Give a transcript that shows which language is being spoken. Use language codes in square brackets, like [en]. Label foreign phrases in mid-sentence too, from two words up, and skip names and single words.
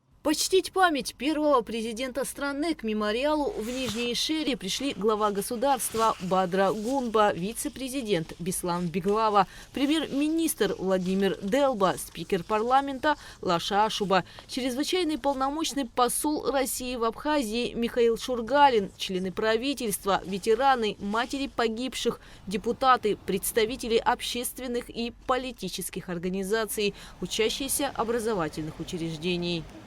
[ru] Почтить память первого президента страны к мемориалу в Нижней Шере пришли глава государства Бадра Гунба, вице-президент Беслан Беглава, премьер-министр Владимир Делба, спикер парламента Лаша Ашуба, чрезвычайный полномочный посол России в Абхазии Михаил Шургалин, члены правительства, ветераны, матери погибших, депутаты, представители общественных и политических организаций, учащиеся образовательных учреждений.